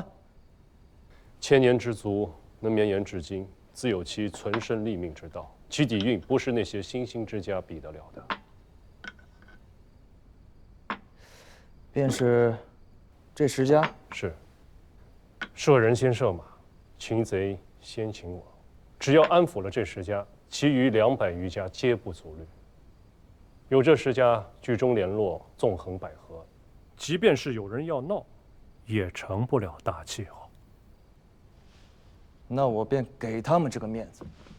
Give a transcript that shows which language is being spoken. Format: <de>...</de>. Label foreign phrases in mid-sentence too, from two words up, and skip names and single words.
<zh>千年之族能綿延至今，自有其存身立命之道，其底蘊不是那些新興之家比得了的。便是這10家？是。射人先射馬，擒賊先擒王。只要安撫了這10家，其餘200餘家皆不足慮。有這10家居中聯絡，縱橫捭闔，即便是有人要鬧，也成不了大氣候。那我便給他們這個面子。</zh>